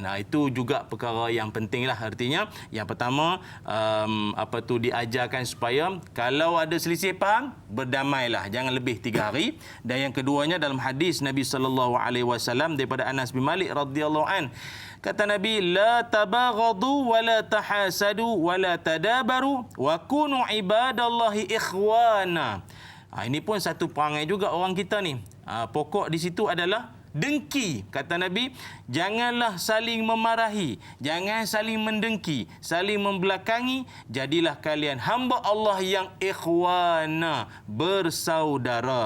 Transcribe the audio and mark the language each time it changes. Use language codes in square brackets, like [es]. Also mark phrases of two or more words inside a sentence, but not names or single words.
[ms] Itu juga perkara yang penting lah. Artinya, yang pertama, diajarkan supaya kalau ada selisih faham, berdamailah. Jangan lebih 3 hari. Dan yang keduanya dalam hadis Nabi SAW daripada Anas bin Malik [ar] رضي الله عن. [ms] Kata Nabi, [ar] لا تباغضوا ولا تحاسدوا ولا تدابروا وكونوا عباد الله إخوانا. [ms] Ini pun satu perangai juga orang kita ni. Pokok di situ adalah dengki. Kata Nabi, janganlah saling memarahi, jangan saling mendengki, saling membelakangi. Jadilah kalian hamba Allah yang ikhwana, bersaudara.